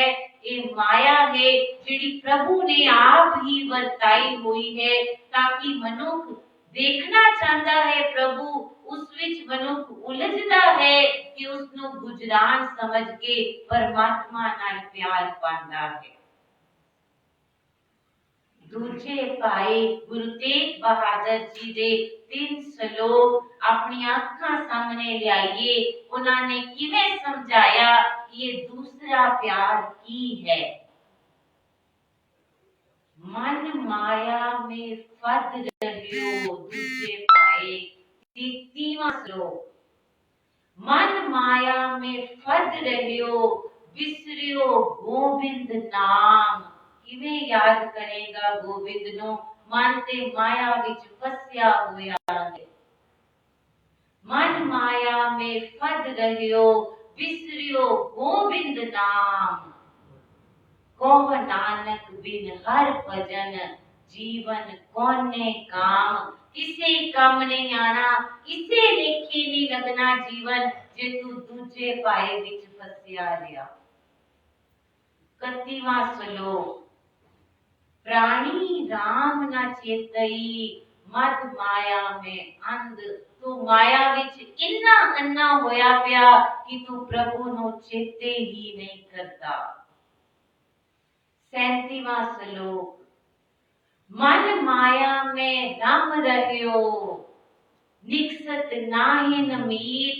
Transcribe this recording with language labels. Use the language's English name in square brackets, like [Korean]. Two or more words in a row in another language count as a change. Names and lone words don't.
[Punjabi] ਇਹ ਮਾਇਆ ਹੈ ਜਿਹੜੀ ਪ੍ਰਭੂ ਨੇ ਆਪ ਹੀ ਵਰਤਾਈ ਹੋਈ ਹੈ ਤਾਂ ਕਿ ਮਨੁੱਖ ਦੇਖਣਾ ਚਾਹੁੰਦਾ ਹੈ ਪ੍ਰਭੂ, ਉਸ ਵਿੱਚ ਮਨੁੱਖ ਉਲਝਦਾ ਹੈ ਕਿ ਉਸ ਨੂੰ ਗੁਜਰਾਨ ਸਮਝ ਕੇ ਪਰਮਾਤਮਾ ਨਾਲ ਪਿਆਰ ਪਾਉਂਦਾ ਹੈ। ਦੂਜੇ ਪਾਏ। ਗੁਰੂ ਤੇਗ ਬਹਾਦਰ ਜੀ ਦੇ 3 ਸ਼ਲੋਕ ਆਪਣੀਆਂ ਅੱਖਾਂ ਸਾਹਮਣੇ ਲਿਆਈਏ। ਉਹਨਾਂ ਨੇ ਕਿਵੇਂ ਸਮਝਾਇਆ ਕਿ ਇਹ ਦੂਸਰਾ ਪਿਆਰ ਕੀ ਹੈ। [Hindi] मन माया में फद रहियो। [Punjabi] ਦੂਜੇ ਪਾਏ। 30ਵਾਂ ਸ਼ਲੋਕ। [Hindi] मन माया में फद रहियो, विसरियो गोबिंद नाम। [Punjabi] ਕਿਵੇਂ ਯਾਦ ਕਰੇਗਾ ਗੋਬਿੰਦ ਨੂੰ? ਮਨ ਤੇ ਮਾਇਆ ਵਿਚ ਫਸਿਆ ਹੋਇਆ ਹੈ। [Hindi] मन माया में फद रहियो, विसरियो गोबिंद नाम। कहो नानक बिन हर भजन, जीवन कोने काम। [Punjabi] ਕਿਸੇ ਕੰਮ ਨਹੀਂ ਆਉਣਾ, ਕਿਸੇ ਲੇਖੇ ਨਹੀਂ ਲੱਗਣਾ ਜੀਵਨ, ਜੇ ਤੂੰ ਦੂਜੇ ਪਾਏ ਵਿਚ ਫਸਿਆ ਰਿਹਾ। 31ਵਾਂ ਸ਼ਲੋਕ। [Hindi] प्राणी राम न चेतई, मद माया में अंध, [Punjabi] ਤੂੰ ਮਾਇਆ ਵਿਚ ਇੰਨਾ ਅੰਨ੍ਹਾ ਹੋਇਆ ਪਿਆ ਕਿ ਤੂੰ ਪ੍ਰਭੂ ਨੂੰ ਚੇਤੇ ਹੀ ਨਹੀਂ ਕਰਤਾ। 37ਵਾਂ ਸ਼ਲੋਕ, [Hindi] मन माया में रम रहियो निकसत नाहिन मीत।